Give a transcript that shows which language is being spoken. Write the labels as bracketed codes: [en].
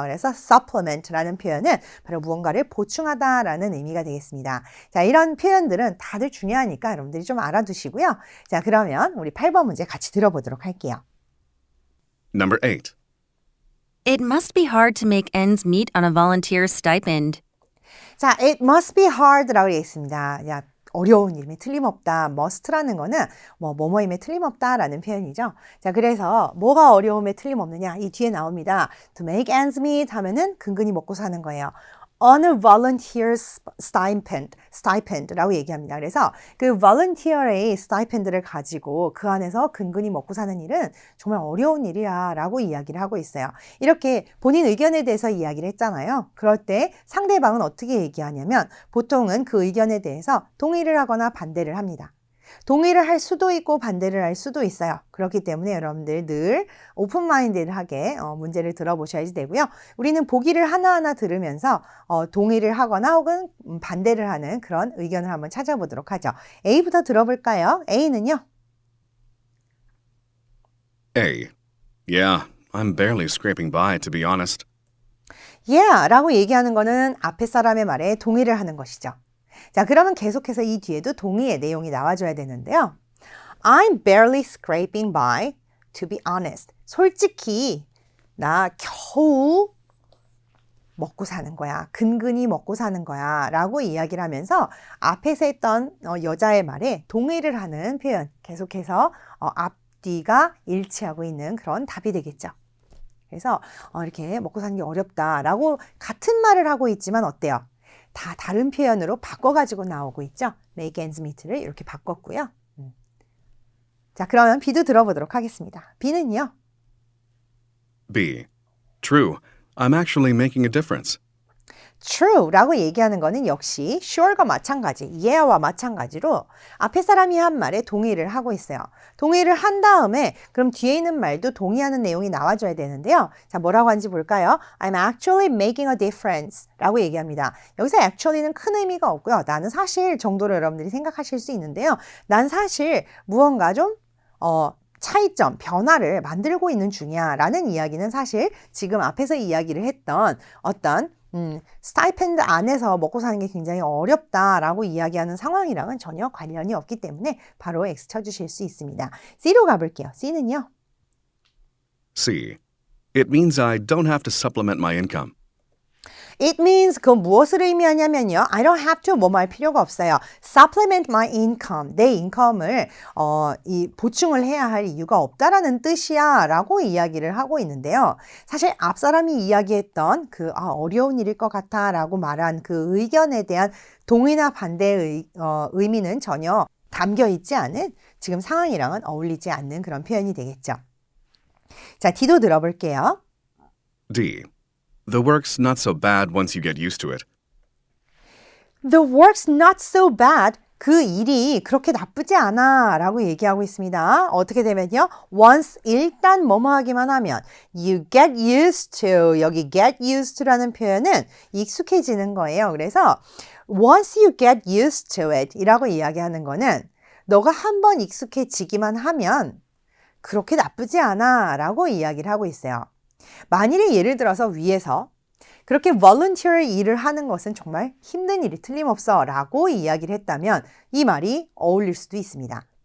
[ko] 그래서 supplement라는 표현은 바로 무언가를 보충하다라는 의미가 되겠습니다. 자, 이런 표현들은 다들 중요하니까 여러분들이 좀 알아두시고요. 자, 그러면 우리 8번 문제 같이 들어보도록 할게요. [en] Number 8. It must be hard to make ends meet on a volunteer stipend. [ko] 자, [en] it must be hard [ko] 라고 되어 있습니다. 야, 어려운 일임에 틀림없다. must라는 거는 뭐뭐임에 틀림없다라는 표현이죠. 자, 그래서 뭐가 어려움에 틀림없느냐? 이 뒤에 나옵니다. [en] To make ends meet [ko] 하면은 근근히 먹고 사는 거예요. [en] On a volunteer stipend [ko] 라고 얘기합니다. 그래서 그 volunteer의 stipend를 가지고 그 안에서 근근히 먹고 사는 일은 정말 어려운 일이야 라고 이야기를 하고 있어요. 이렇게 본인 의견에 대해서 이야기를 했잖아요. 그럴 때 상대방은 어떻게 얘기하냐면 보통은 그 의견에 대해서 동의를 하거나 반대를 합니다. 동의를 할 수도 있고 반대를 할 수도 있어요. 그렇기 때문에 여러분들 늘 오픈마인드하게 문제를 들어보셔야지 되고요. 우리는 보기를 하나하나 들으면서 동의를 하거나 혹은 반대를 하는 그런 의견을 한번 찾아보도록 하죠. A부터 들어볼까요? A는요? [en] A. Yeah, I'm barely scraping by, to be honest. [ko] Yeah 라고 얘기하는 거는 앞에 사람의 말에 동의를 하는 것이죠. 자, 그러면 계속해서 이 뒤에도 동의의 내용이 나와줘야 되는데요. [en] I'm barely scraping by, to be honest. [ko] 솔직히 나 겨우 먹고 사는 거야. 근근히 먹고 사는 거야. 라고 이야기를 하면서 앞에서 했던 여자의 말에 동의를 하는 표현. 계속해서 앞뒤가 일치하고 있는 그런 답이 되겠죠. 그래서 이렇게 먹고 사는 게 어렵다라고 같은 말을 하고 있지만 어때요? 다 다른 표현으로 바꿔가지고 나오고 있죠. [en] make ends meet [ko] 를 이렇게 바꿨고요. 자, 그러면 B도 들어보도록 하겠습니다. B는요? [en] B. True, I'm actually making a difference. [ko] True라고 얘기하는 거는 역시 sure과 마찬가지, yeah와 마찬가지로 앞에 사람이 한 말에 동의를 하고 있어요. 동의를 한 다음에 그럼 뒤에 있는 말도 동의하는 내용이 나와줘야 되는데요. 자, 뭐라고 하는지 볼까요? [en] I'm actually making a difference [ko] 라고 얘기합니다. 여기서 actually는 큰 의미가 없고요. 나는 사실 정도로 여러분들이 생각하실 수 있는데요. 난 사실 무언가 좀 차이점, 변화를 만들고 있는 중이야 라는 이야기는 사실 지금 앞에서 이야기를 했던 어떤 스타이펜드 안에서 먹고 사는 게 굉장히 어렵다라고 이야기하는 상황이랑은 전혀 관련이 없기 때문에 바로 X 쳐주실 수 있습니다. C로 가볼게요. C는요? [en] C. It means I don't have to supplement my income. It means [ko] 그건 무엇을 의미하냐면요. [en] I don't have to [ko] 뭐뭐 할 필요가 없어요. [en] Supplement my income. [ko] 내 인컴을 보충을 해야 할 이유가 없다라는 뜻이야 라고 이야기를 하고 있는데요. 사실 앞 사람이 이야기했던 그 어려운 일일 것 같아 라고 말한 그 의견에 대한 동의나 반대의 의미는 전혀 담겨 있지 않은 지금 상황이랑은 어울리지 않는 그런 표현이 되겠죠. 자, D도 들어볼게요. [en] D. The work's not so bad once you get used to it. The work's not so bad. [ko] 그 일이 그렇게 나쁘지 않아 라고 얘기하고 있습니다. 어떻게 되면요? [en] Once [ko] 일단 뭐뭐 하기만 하면 [en] You get used to. [ko] 여기 get used to라는 표현은 익숙해지는 거예요. 그래서 [en] Once you get used to it [ko] 이라고 이야기하는 거는 너가 한번 익숙해지기만 하면 그렇게 나쁘지 않아 라고 이야기를 하고 있어요. 만일에 예를 들어서 위에서 그렇게 volunteer 일을 하는 것은 정말 힘든 일이 틀림없어 라고 이야기를 했다면 이 말이 어울릴 수도 있습니다.